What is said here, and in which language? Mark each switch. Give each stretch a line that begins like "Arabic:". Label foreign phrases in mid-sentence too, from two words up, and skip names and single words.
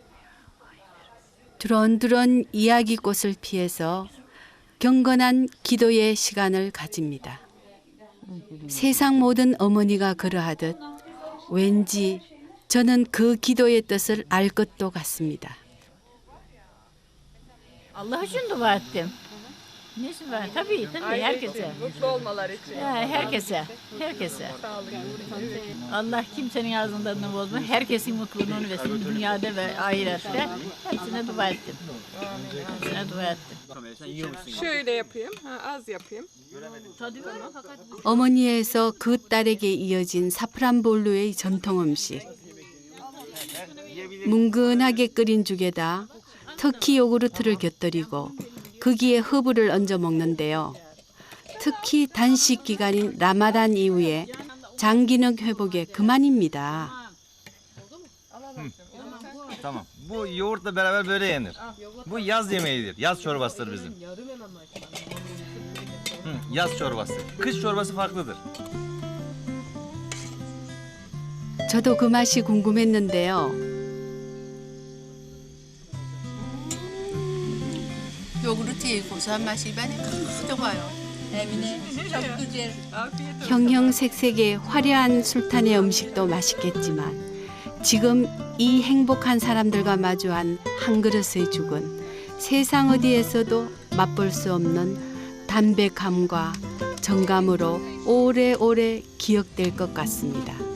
Korean: 두런두런 이야기꽃을 피해서 경건한 기도의 시간을 가집니다. 세상 모든 어머니가 그러하듯 왠지 저는 그 기도의 뜻을 알 것도 같습니다.
Turkish: Allah için dua ettim. Nesi var? Tabii herkese. Mutlu olmalar için. Herkese. Allah kimsenin ağzından bozma. Herkesin mutluluğunu versin dünyada ve ahirette. Hepsine dua ettim. Hepsine dua ettim. Şöyle yapayım. Az yapayım.
Korean: 어머니에서 그 딸에게 이어진 사프란볼루의 전통 음식. 뭉근하게 끓인 죽에다 터키 요구르트를 곁들이고 거기에 허브를 얹어 먹는데요. 특히 단식 기간인 라마단 이후에 장기능 회복에 그만입니다.
Turkish: Tamam. Bu yoğurtla beraber böyle yenir. Bu yaz yemeğidir. Yaz çorbasıdır bizim. Yaz çorbası. Kış çorbası farklıdır.
Korean: 저도 그 맛이 궁금했는데요. 요구르트의 고소한 맛이 입안에 팍 들어와요. 형형색색의 화려한 술탄의 음식도 맛있겠지만 지금 이 행복한 사람들과 마주한 한 그릇의 죽은 세상 어디에서도 맛볼 수 없는 담백함과 정감으로 오래오래 기억될 것 같습니다.